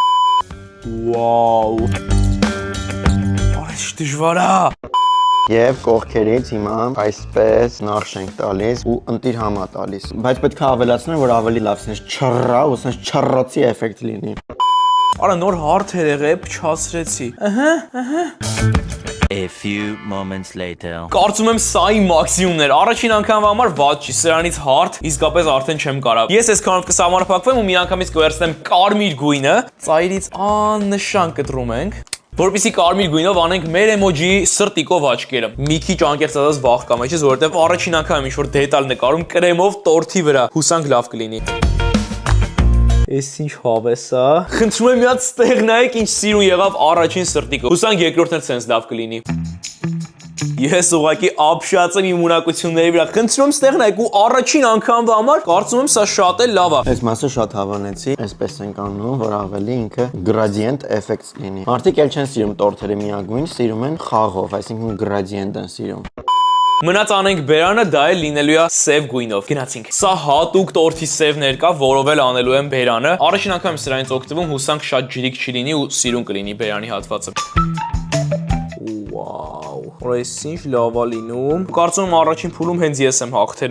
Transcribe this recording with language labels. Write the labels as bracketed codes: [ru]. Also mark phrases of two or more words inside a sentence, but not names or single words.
[hy] Վաու։ Այս դժվար է։ Եվ կողքերից հիմա այսպես նախշ ենք տալիս ու ընտիր համա տալիս։ Բայց պետք է ավելացնել, որ ավելի լավ sense չռա ու sense չռոցի էֆեկտ լինի։ Արա նոր հարթ էր եղել, փչացրեցի։ [en] A few moments later. [hy] Կարծում եմ սա իմ մաքսիմումն էր։ Առաջին անգամվա համար ված չի, սրանից հարթ իսկապես արդեն չեմ կարող։ Ես այսքանով կսահմանափակվեմ ու միանգամից կվերցնեմ կարմիր գույնը։ Ծայրից աննշան կտրում ենք։ Որպեսզի կարմիր գույնով անենք մեր էմոջիի սրտիկով աչքերը։ Մի քիչ անկեղծած վախ կա մեջից, որովհետև առաջին անգամ ինչ որ դետալ նկարում կրեմով տորթի վրա։ Հուսանք լավ կլինի։ Էս ինչ հավես է։ Խնդրում եմ մի հատ ստեղ նայեք ինչ սիրուն եղավ առաջին սրտիկը։ Հուսանք երկրորդն էլ sense լավ կլինի։ Ես ուղղակի ապշած եմ իմ ունակությունների վրա։ Խնդրում եմ ստեղ նայեք ու առաջին անգամվա համար կարծում եմ սա շատ էլ լավ է։ Այս մասը շատ հավանեցի, այսպես ենք անում, որ ավելի ինքը [en] gradient effect [hy] լինի։ Մարդիկ էլ չեն սիրում տորթերը միագույն, սիրում են խաղով, այսինքն gradient են սիրում։ Մնաց անենք բերանը, դա էլ լինելու է սև գույնով։ Գնացինք։ Սա հատուկ տորթի սևներ կա, որով էլ անելու եմ բերանը։ Առաջին անգամ եմ սրանից օգտվում, հուսանք շատ ջրիկ չլինի ու սիրուն կլինի բերանի հատվածը։ Որ այս ինչ լավ է լինում։ Կարծում եմ առաջին փուլում հենց ես եմ հաղթելու։